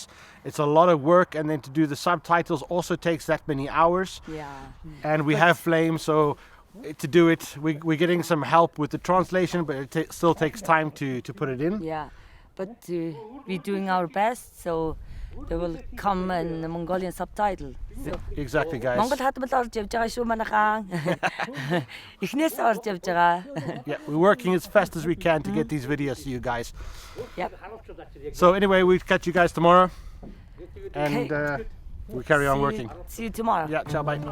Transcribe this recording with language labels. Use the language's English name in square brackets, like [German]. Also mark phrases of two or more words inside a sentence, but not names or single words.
[English] It's a lot of work, and then to do the subtitles also takes that many hours. Yeah. And we have Flame, so to do it, we're getting some help with the translation, but it still takes time to put it in. Yeah. But we're doing our best, so they will come in the Mongolian subtitle. So, Exactly, guys. [Mongolian] Монгол хадмал орж явж байгаа шүү манайхаа. Эхнээс орж явж байгаа. [English] Yeah, we're working as fast as we can to get these videos to you guys. Yep. So anyway, we'll catch you guys tomorrow, and Okay. we'll carry on working. See you tomorrow. Yeah, ciao, bye.